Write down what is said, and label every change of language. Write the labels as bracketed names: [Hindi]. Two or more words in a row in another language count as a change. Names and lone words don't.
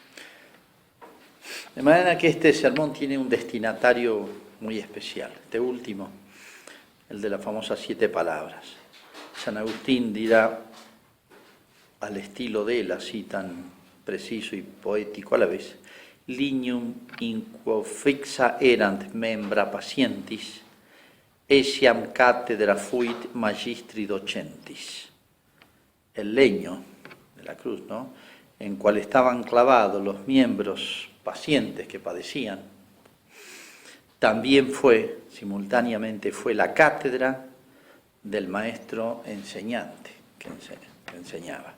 [Spanish] De manera que este sermón tiene un destinatario muy especial, este último, el de las famosas 7 palabras. San Agustín dirá, al estilo de él, así tan preciso y poético a la vez, [Latin] lignum in quo fixa erant membra patientis, essiam cátedra fuit magistri docentis. [Spanish] El leño de la cruz, ¿no?, en cual estaban clavados los miembros pacientes que padecían, también fue, simultáneamente, fue la cátedra del maestro enseñante que enseñaba.